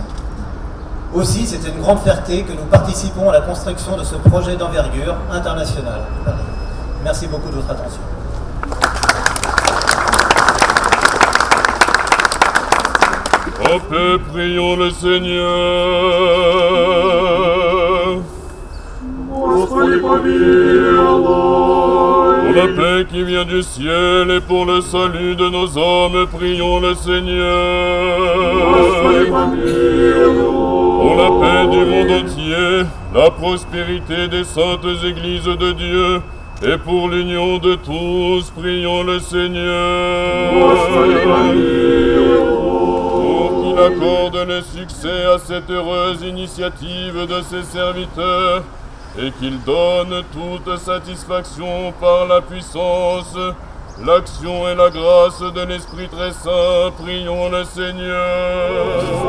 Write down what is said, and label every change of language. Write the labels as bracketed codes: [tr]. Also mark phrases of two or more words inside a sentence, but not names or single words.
[fr] Aussi, c'est une grande fierté que nous participons à la construction de ce projet d'envergure internationale. Merci beaucoup de votre attention. En paix, prions le Seigneur. [cu] Господи, помилуй. [fr] Pour la paix qui vient du ciel et pour le salut de nos âmes, prions le Seigneur. [cu] Господи, помилуй. [fr] Pour la paix du monde entier, la prospérité des saintes églises de Dieu, et pour l'union de tous, prions le Seigneur. [cu] Господи, помилуй. [fr] Pour qu'il accorde le succès à cette heureuse initiative de ses serviteurs, et qu'il donne toute satisfaction par la puissance, l'action et la grâce de l'Esprit très saint, prions le Seigneur.